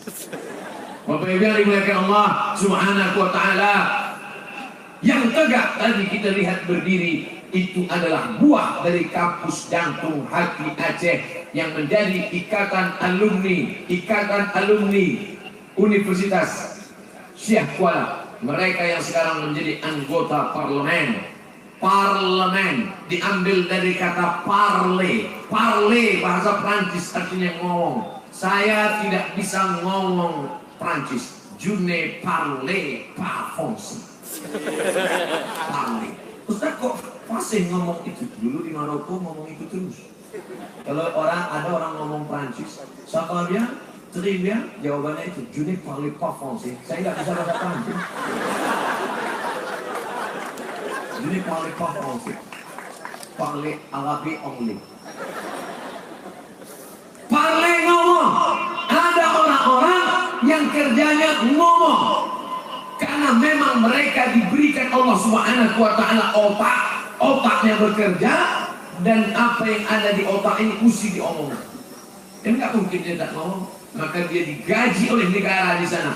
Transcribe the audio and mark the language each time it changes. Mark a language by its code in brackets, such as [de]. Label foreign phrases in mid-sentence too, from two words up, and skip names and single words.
[id] Bapak Ibu yang dimuliakan [ar] الله سبحانه وتعالى, [id] yang tegak tadi kita lihat berdiri itu adalah buah dari kampus jantung hati Aceh yang menjadi ikatan alumni Universitas Syekh Kuala. Mereka yang sekarang menjadi anggota parlemen diambil dari kata parler. Parler bahasa Prancis artinya ngomong. Saya tidak bisa ngomong Prancis. [fr] Je ne parle pas français. Parler. [id] Ustaz kok masih ngomong itu? Dulu di Maroko ngomong itu terus. Kalau ada orang ngomong Prancis, siapa dia? [fr] Très bien, [id] jawabannya itu [fr] je ne parle pas français. [id] Saya nggak bisa bahasa Prancis. [fr] Je ne parle pas français. Parle arabe anglais. Parle ngomong. [id] Ada orang-orang yang kerjanya ngomong. Karena memang mereka diberikan [ar] الله سبحانه وتعالى [id] otaknya bekerja, dan apa yang ada di otak ini mesti diomongkan. Dan nggak mungkin dia tak ngomong. Maka dia digaji oleh negara di sana.